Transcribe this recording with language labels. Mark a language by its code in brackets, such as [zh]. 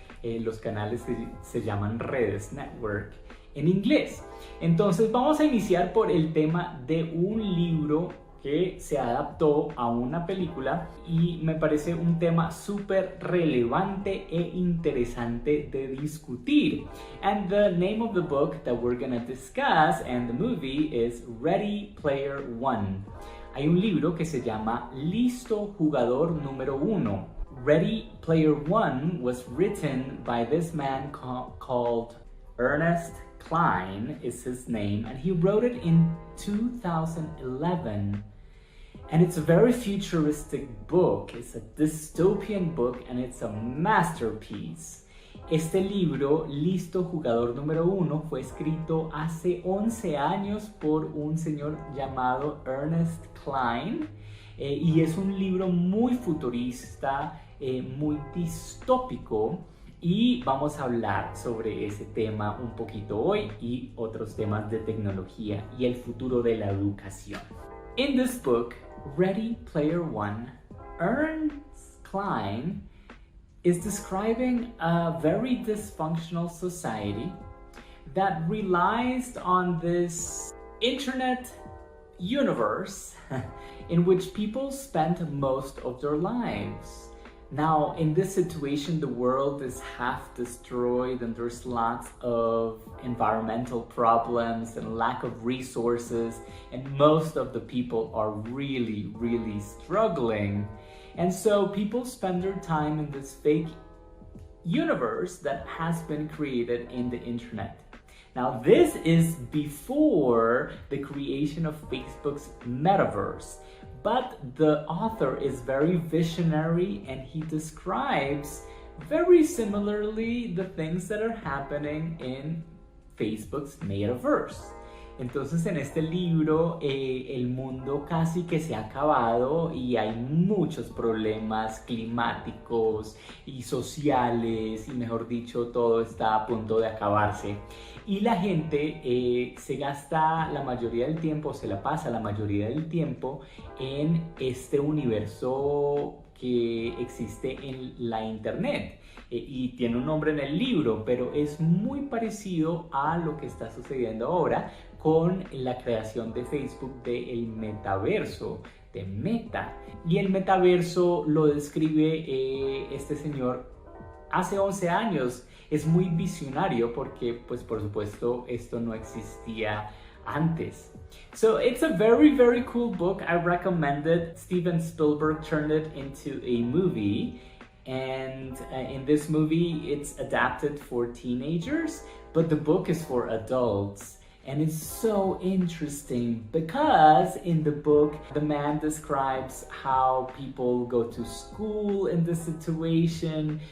[es] Los canales se llaman redes network en inglés. Entonces vamos a iniciar por el tema de un libro que se adaptó a una película y me parece un tema súper relevante e interesante de discutir. [en] And the name of the book that we're gonna discuss and the movie is Ready Player One. [es] Hay un libro que se llama Listo Jugador Número Uno. [en] Ready Player One was written by this man called Ernest Cline is his name, and he wrote it in 2011. And it's a very futuristic book. It's a dystopian book and it's a masterpiece. [es] Este libro, Listo Jugador Número Uno, fue escrito hace 11 años por un señor llamado Ernest Cline y es un libro muy futurista, muy distópico. Y vamos a hablar sobre ese tema un poquito hoy y otros temas de tecnología y el futuro de la educación. [en] In this book, Ready Player One, Ernest Cline is describing a very dysfunctional society that relies on this internet universe in which people spend most of their lives. Now, in this situation, the world is half destroyed and there's lots of environmental problems and lack of resources, and most of the people are really, really struggling. And so people spend their time in this fake universe that has been created in the internet. Now, this is before the creation of Facebook's metaverse. But the author is very visionary and he describes very similarly the things that are happening in Facebook's metaverse. [es] Entonces en este libro el mundo casi que se ha acabado y hay muchos problemas climáticos y sociales y mejor dicho todo está a punto de acabarse. Y la gente se gasta la mayoría del tiempo, se la pasa la mayoría del tiempo en este universo que existe en la internet. Y tiene un nombre en el libro, pero es muy parecido a lo que está sucediendo ahora con la creación de Facebook del metaverso, de Meta. Y el metaverso lo describe este señor hace 11 años. Es muy visionario porque, pues por supuesto, esto no existía antes. [en] So it's a very, very cool book. I recommend it. Steven Spielberg turned it into a movie. And in this movie, it's adapted for teenagers, but the book is for adults. And it's so interesting because in the book, the man describes how people go to school in this situation.